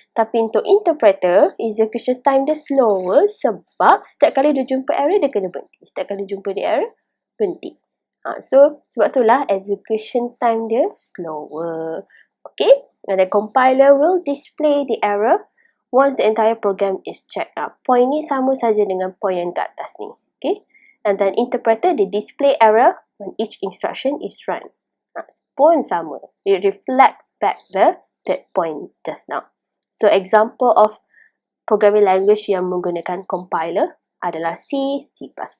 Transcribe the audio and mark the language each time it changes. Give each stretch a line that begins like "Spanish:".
Malay: Tapi untuk interpreter,
English: execution time
Malay: dia slower sebab setiap kali dia jumpa error, dia kena berhenti. Setiap kali jumpa dia error, berhenti. So, sebab itulah
English: execution time
Malay: dia slower. Okay.
English: And the compiler will display the error once the entire program is checked up.
Malay: Point ni sama saja dengan point yang kat atas ni.
English: Okay. And then interpreter, they display error when each instruction is run.
Malay: Pun sama.
English: It reflects back the third point just now. So, example of programming language
Malay: yang menggunakan compiler adalah
English: C, C++.